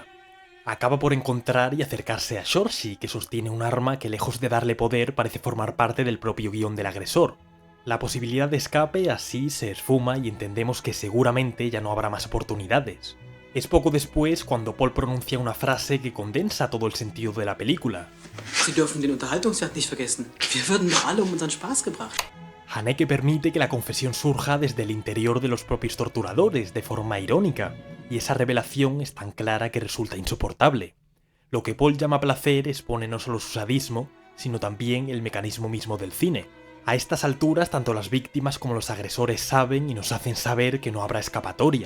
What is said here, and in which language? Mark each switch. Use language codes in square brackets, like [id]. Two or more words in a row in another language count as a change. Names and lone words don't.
[es] Acaba por encontrar y acercarse a Shorty, que sostiene un arma que, lejos de darle poder, parece formar parte del propio guión del agresor. La posibilidad de escape así se esfuma y entendemos que seguramente ya no habrá más oportunidades. Es poco después cuando Paul pronuncia una frase que condensa todo el sentido de la película. [de] Sie dürfen den Unterhaltungswert nicht vergessen. Wir würden doch alle unseren Spaß gebracht. [es] Haneke permite que la confesión surja desde el interior de los propios torturadores, de forma irónica, y esa revelación es tan clara que resulta insoportable. Lo que Paul llama placer expone no solo su sadismo, sino también el mecanismo mismo del cine. A estas alturas, tanto las víctimas como los agresores saben y nos hacen saber que no habrá escapatoria.